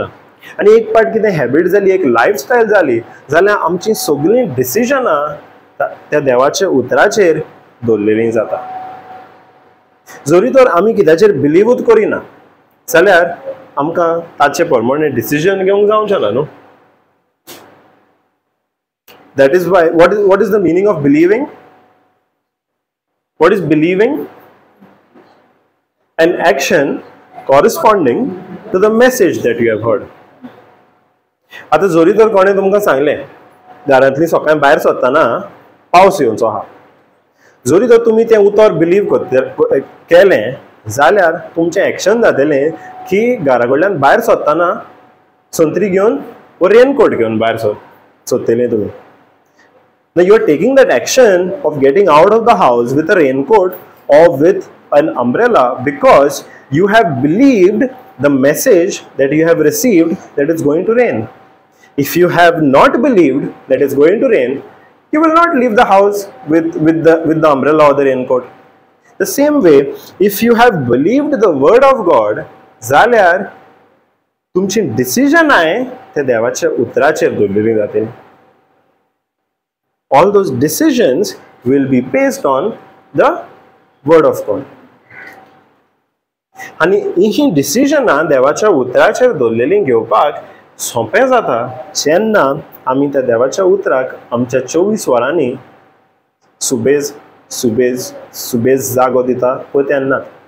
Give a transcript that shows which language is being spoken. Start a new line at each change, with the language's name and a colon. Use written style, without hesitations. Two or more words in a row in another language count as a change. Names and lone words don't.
Konkani: आनी एक पार्ट कितें हॅबीट जाली, एक लायफस्टायल जाली जाल्यार आमची सगळीं डिसिजनां त्या देवाच्या उतराचेर दवरलेलीं जाता. जरी तर आमी कित्याचेर बिलीवूच करिना जाल्यार आमकां ताचे प्रमाणे डिसिजन घेवंक जावचें ना न्हू.
English: That is why what is the meaning of believing? What is believing? An action corresponding to the message that you have heard.
Konkani: आतां जरी तर कोणें तुमकां सांगलें घरांतलीं सकाळीं भायर सरतना पावस येवचो आहा, जरी तर तुमी तें उतर बिलीव केलें जाल्यार तुमचें एक्शन जातलें की घरा कडल्यान भायर सरतना संत्री घेवन वा रेनकोट घेवन भायर सरतलें तुमी.
English: Now you are taking that action of getting out of the house with a raincoat or with an umbrella because you have believed the message that you have received that it's going to rain. If you have not believed that it's going to rain, you will not leave the house with the umbrella or the raincoat. The same way, if you have believed the word of God,
Konkani: जाल्यार तुमची डिसिजन आहे ते देवाच्या उतराचेर दवरलेली जातली.
English: All those decisions will be based on the word of God.
Konkani: आनी ही डिसिजनां देवाच्या उतराचेर दवरलेलीं घेवपाक सोंपें जाता जेन्ना आमी त्या देवाच्या उतराक आमच्या 24 वरांनी सुबेज सुबेज सुबेज जागो दिता पळय तेन्ना.